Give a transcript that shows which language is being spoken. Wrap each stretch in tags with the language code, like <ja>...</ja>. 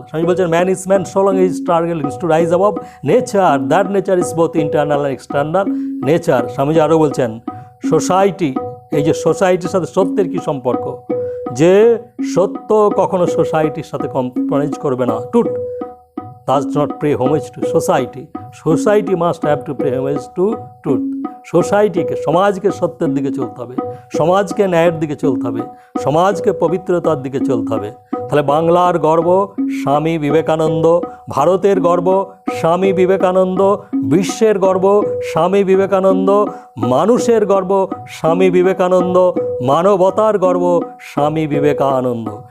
<bn>স্বামী বলছেন</bn> <en>Man is man so long is struggle is to rise above nature, that nature is both internal and external nature.</en> <bn>Swamiji আরও বলছেন society, এই যে সোসাইটির সাথে সত্যের কী সম্পর্ক, যে সত্য কখনো সোসাইটির সাথে কম্প্রোমাইজ করবে না।</bn> <en>টুট does not pay homage to society. Society must have to pay homage to truth.</en> <bn>সোসাইটিকে, সমাজকে সত্যের দিকে চলতে হবে, সমাজকে ন্যায়ের দিকে চলতে হবে, সমাজকে পবিত্রতার দিকে চলতে হবে। তাহলে বাংলার গর্ব স্বামী বিবেকানন্দ, ভারতের গর্ব স্বামী বিবেকানন্দ, বিশ্বের গর্ব স্বামী বিবেকানন্দ, মানুষের গর্ব স্বামী বিবেকানন্দ, মানবতার গর্ব স্বামী বিবেকানন্দ।</bn>